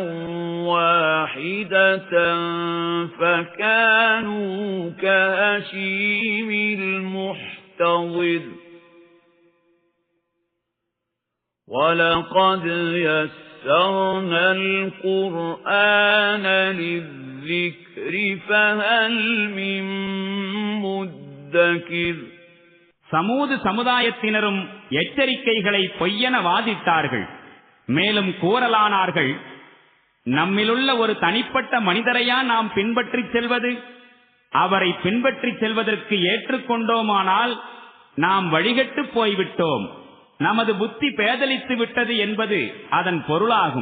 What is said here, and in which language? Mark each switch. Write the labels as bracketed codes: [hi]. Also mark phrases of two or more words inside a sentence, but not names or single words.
[ar] واحدة فكانوا كهشيم المحتضر ولقد يسرنا القرآن للذكر فهل من مدكر [ta] சமூது சமுதாயத்தினரும் எச்சரிக்கைகளை பொய்யென வாதிட்டார்கள். மேலும் கூறலானார்கள், நம்மிலுள்ள ஒரு தனிப்பட்ட மனிதரையா நாம் பின்பற்றிச் செல்வது? அவரை பின்பற்றிச் செல்வதற்கு ஏற்றுக்கொண்டோமானால் நாம் வழிகட்டு போய்விட்டோம், நமது புத்தி பேதலித்து விட்டது என்பது அதன் பொருளாகும்.